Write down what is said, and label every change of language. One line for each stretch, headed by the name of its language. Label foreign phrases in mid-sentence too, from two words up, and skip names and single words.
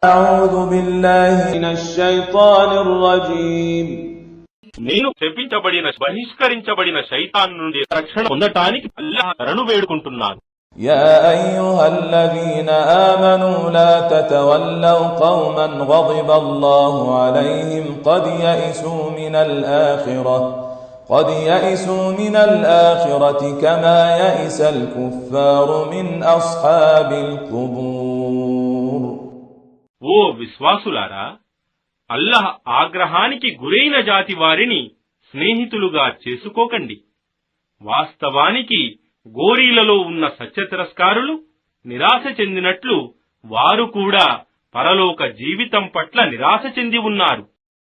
Arabic: أعوذ بالله من الشيطان الرجيم.
Telugu: నేను శపించబడిన బహిష్కరించబడిన శైతాన్ నుండి రక్షణ పొందటానికి అల్లాహ్ శరణు వేడుకుంటున్నాను.
Arabic: يا أيها الذين آمنوا لا تتولوا قوما غضب الله عليهم قد يئسوا من الآخرة كما يئس الكفار من أصحاب القبور.
Telugu: ఓ విశ్వాసులారా, అల్లాహ్ ఆగ్రహానికి గురైన జాతి వారిని స్నేహితులుగా చేసుకోకండి. వాస్తవానికి గోరీలలో ఉన్న సత్యతిరస్కారులు నిరాశ చెందినట్లు వారు కూడా పరలోక జీవితం పట్ల నిరాశ చెంది ఉన్నారు.